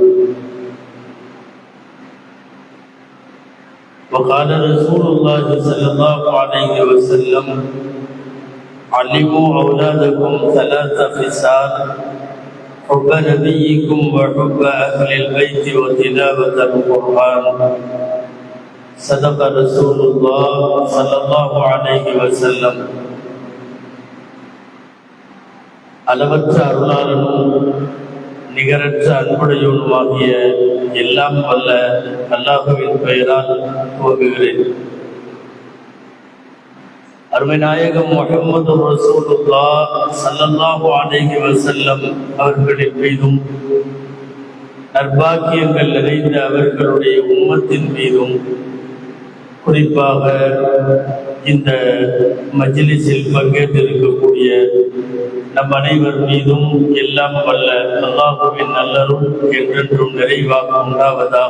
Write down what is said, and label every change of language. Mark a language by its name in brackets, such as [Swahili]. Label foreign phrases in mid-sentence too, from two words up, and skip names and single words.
[Arabic] وقال رسول الله صلى الله عليه وسلم علموا أولادكم ثلاث خصال حب نبيكم وحب أهل البيت وتلاوة القرآن صدق رسول الله صلى الله عليه وسلم. [Tamil] அளவற்ற அருளாளனும் நிகரற்ற அன்புடையவனுமாகிய எல்லாம் வல்ல அல்லாஹுவின் பெயரால் துவங்குகிறேன். அருமை நாயகம் முஹம்மது [Arabic] رسول الله صلى الله عليه وسلم [Tamil] அவர்களின் மீதும் நற்பாக்கியங்கள் நிறைந்த அவர்களுடைய உம்மத்தின் மீதும் குறிப்பாக இந்த மஜ்லிஸில் பங்கேற்றிருக்கக்கூடிய நம் அனைவர் மீதும் எல்லாம் வல்ல அல்லாஹுவின் நல்லருள் என்றென்றும் நிறைவாக உண்டாவதாக.